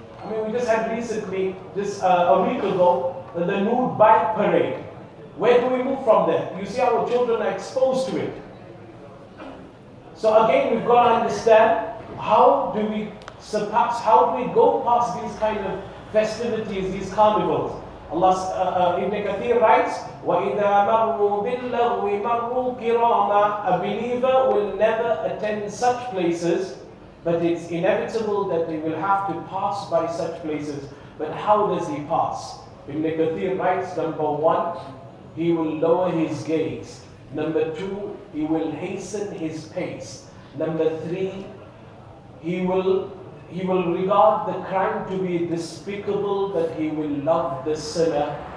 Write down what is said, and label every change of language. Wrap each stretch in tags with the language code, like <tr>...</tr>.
<en>I mean, we just had recently, a week ago, the nude bike parade. Where do we move from there? You see, our children are exposed to it. So again, we've got to understand, how do we go past these kind of festivities, these carnivals?</en> <ar>Allah, Ibn Kathir writes, وَإِذَا مَرُّوا بِاللَّغْوِ مَرُّوا كِرَامًا.</ar> <en>A believer will never attend such places, but it's inevitable that they will have to pass by such places. But how does he pass? Ibn Kathir writes, number one, he will lower his gaze. Number two, he will hasten his pace. Number three, he will regard the crime to be despicable, but he will love the sinner.</en>